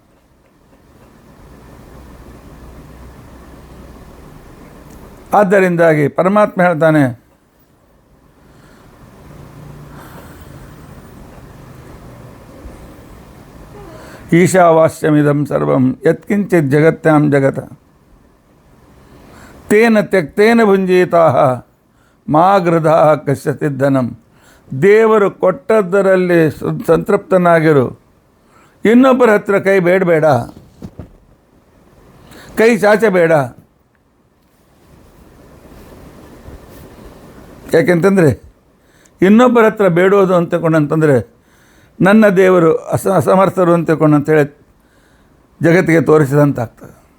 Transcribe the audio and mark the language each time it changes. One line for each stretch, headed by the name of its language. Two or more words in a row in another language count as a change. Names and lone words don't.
Kannada: ಆದ್ದರಿಂದಾಗಿ ಪರಮಾತ್ಮ ಹೇಳ್ತಾನೆ,
Sanskrit: ಈಶಾವಾಸ್ಯಮಿದಂ ಸರ್ವಂ ಯತ್ಕಿಂಚಿತ್ ಜಗತ್ಯಾಂ ಜಗತ ತೇನ ತ್ಯಕ್ತೇನ ಭುಂಜೀತಾಃ ಮಾ ಗೃಧಾಃ ಕಶ್ಯಚಿತ್ ಧನಂ.
Kannada: ದೇವರು ಕೊಟ್ಟದ್ದರಲ್ಲಿ ಸಂತೃಪ್ತನಾಗಿರು, ಇನ್ನೊಬ್ಬರ ಹತ್ರ ಕೈ ಬೇಡಬೇಡ, ಕೈ ಚಾಚಬೇಡ. ಯಾಕೆಂತಂದರೆ ಇನ್ನೊಬ್ಬರ ಹತ್ರ ಬೇಡೋದು ಅಂತಕೊಂಡಂತಂದರೆ ನನ್ನ ದೇವರು ಅಸಮರ್ಥರು ಅಂತಕೊಂಡಂತೇಳಿ ಜಗತ್ತಿಗೆ ತೋರಿಸಿದಂತಾಗ್ತದೆ.